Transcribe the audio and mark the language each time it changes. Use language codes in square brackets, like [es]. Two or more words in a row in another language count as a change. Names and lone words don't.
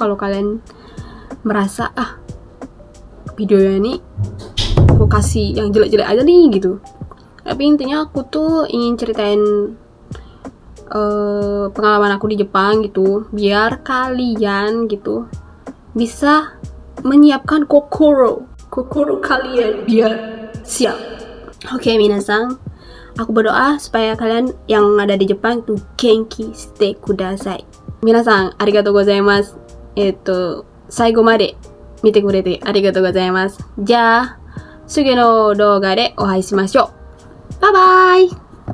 [id] Kalau kalian merasa videonya ini aku kasih yang jelek-jelek aja nih gitu, tapi intinya aku tuh ingin ceritain pengalaman aku di Jepang gitu, biar kalian gitu bisa menyiapkan kokoro kalian biar Siap. Oke, minasan. Aku berdoa supaya kalian yang ada di Jepang itu [ja] 元気してください. 皆さん、ありがとうございます. 最後まで見てくれてありがとうございます。じゃあ、次の動画でお会いしましょう。バイバイ。